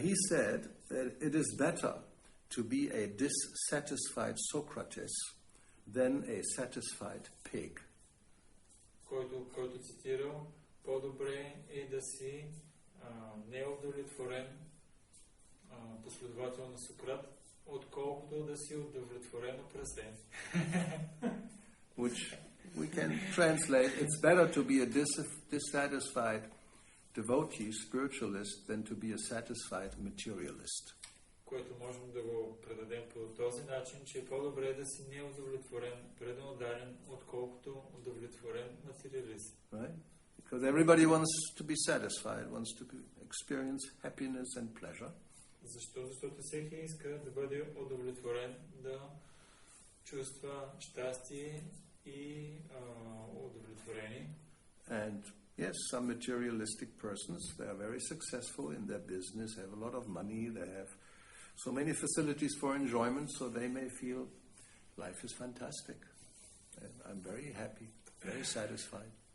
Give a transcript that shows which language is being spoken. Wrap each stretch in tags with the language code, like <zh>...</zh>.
<en>He said that it is better to be a dissatisfied Socrates than a satisfied pig.</en> <bg>Който цитирал, по-добре е да си неудовлетворен последовател на Сократ, отколкото да си удовлетворено прасе.</bg> <en>Which we can translate, it's better to be a dissatisfied devotee, spiritualist, than to be a satisfied materialist.</en> <bg>Което можем да го предадем по този начин, че е по-добре да си неудовлетворен, преднаударен, отколкото удовлетворен материалист.</bg> <en>Right? Because everybody wants to be satisfied, wants to experience happiness and pleasure.</en> <bg>Защо? Защото всеки иска да бъде удовлетворен, да чувства щастие и удовлетворение.</bg> <en>And yes, some materialistic persons, they are very successful in their business, have a lot of money, they have so many facilities for enjoyment, so they may feel life is fantastic. And I'm very happy, very satisfied.</en>